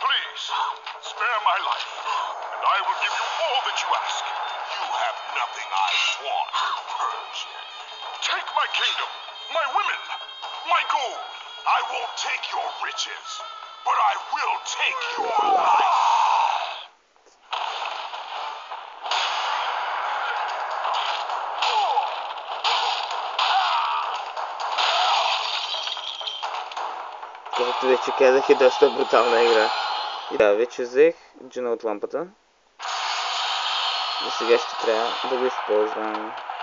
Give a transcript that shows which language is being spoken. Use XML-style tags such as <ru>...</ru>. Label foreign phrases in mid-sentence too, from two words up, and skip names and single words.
<en>Please, spare my life, and I will give you all that you ask. You have nothing I want, Persian. Take my kingdom, my women, my gold. I won't take your riches, but I will take your life.</en> <bg>Както вече казах, е доста брутална игра. И да, вече взех джина от лампата. И сега ще трябва да го използвам.</bg>